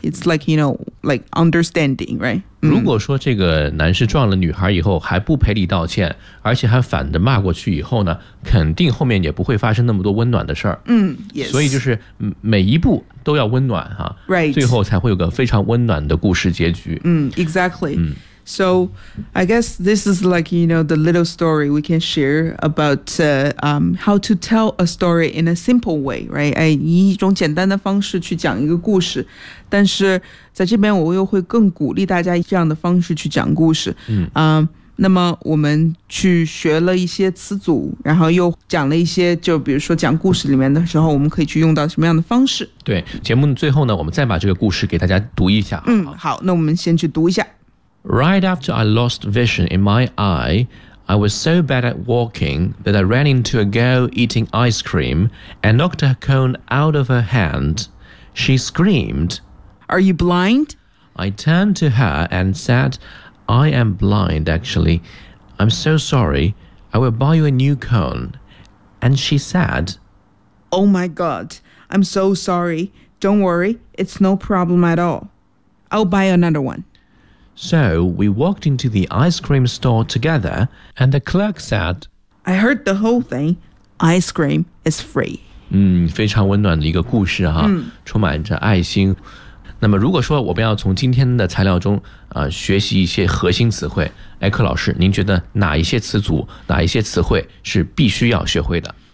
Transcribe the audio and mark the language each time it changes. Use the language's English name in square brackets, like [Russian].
[English] It's like, you know, like understanding, right? [Chinese] 如果说这个男士撞了女孩以后还不赔礼道歉，而且还反着骂过去以后呢，肯定后面也不会发生那么多温暖的事儿。 [English] 嗯、yes. [Chinese] 所以就是每一步都要温暖啊、 [English] right. [Chinese] 最后才会有个非常温暖的故事结局。 [English] 嗯 exactly. 嗯，So I guess this is like, you know, the little story we can share about、how to tell a story in a simple way, right? [Chinese] 哎，以一种简单的方式去讲一个故事。但是在这边我又会更鼓励大家这样的方式去讲故事。嗯、那么我们去学了一些词组，然后又讲了一些，就比如说讲故事里面的时候我们可以去用到什么样的方式。对，节目最后呢，我们再把这个故事给大家读一下。嗯，好，那我们先去读一下。 [English] Right after I lost vision in my eye, I was so bad at walking that I ran into a girl eating ice cream and knocked her cone out of her hand. She screamed, Are you blind? I turned to her and said, I am blind, actually. I'm so sorry. I will buy you a new cone. And she said, Oh my God, I'm so sorry. Don't worry, it's no problem at all. I'll buy another one. So we walked into the ice cream store together, and the clerk said, I heard the whole thing. Ice cream is free. [Chinese] 嗯，非常温暖的一个故事哈、嗯、充满着爱心。那么如果说我们要从今天的材料中、学习一些核心词汇，艾克老师，您觉得哪一些词组，哪一些词汇是必须要学会的？